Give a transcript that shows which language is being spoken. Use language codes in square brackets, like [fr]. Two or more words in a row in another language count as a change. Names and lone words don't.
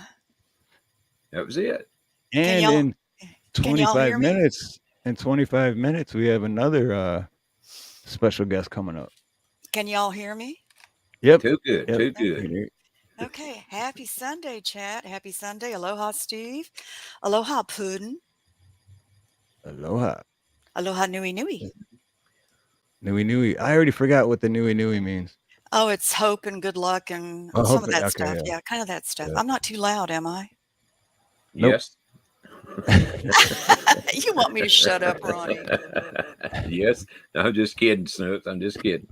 [en] That was it. Can And y'all in can y'all 25 hear me? minutes, we have another special guest coming up. Can y'all hear me? Yep. Too good. Yep. Too good. Okay. Happy Sunday, chat. Happy Sunday. Aloha, Steve. Aloha, Puddin'. Aloha. Aloha, [haw] Nui Nui. Nui Nui. [en] I already forgot what the [haw] Nui Nui [en] means. Oh, it's hope and good luck and Oh, some hope of that okay, stuff. yeah. Yeah, kind of that stuff. Yeah. I'm not too loud, am I? Nope. Yes. You want me to shut up, Ronnie? Yes. I'm just kidding, Snooks. I'm just kidding.